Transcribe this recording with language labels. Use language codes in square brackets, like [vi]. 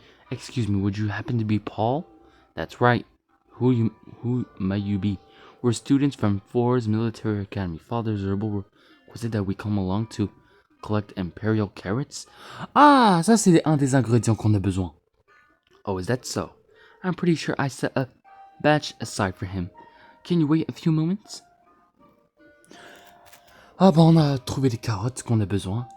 [en] Excuse me, would you happen to be Paul? That's right. Who might you be? We're students from Forest Military Academy. Father Zerbal requested that we come along to collect Imperial carrots. [fr] Ah, ça c'est un des ingrédients qu'on a besoin. [en] Oh, is that so? I'm pretty sure I set a batch aside for him. Can you wait a few moments? [fr] Ah bah on a trouvé les carottes qu'on a besoin.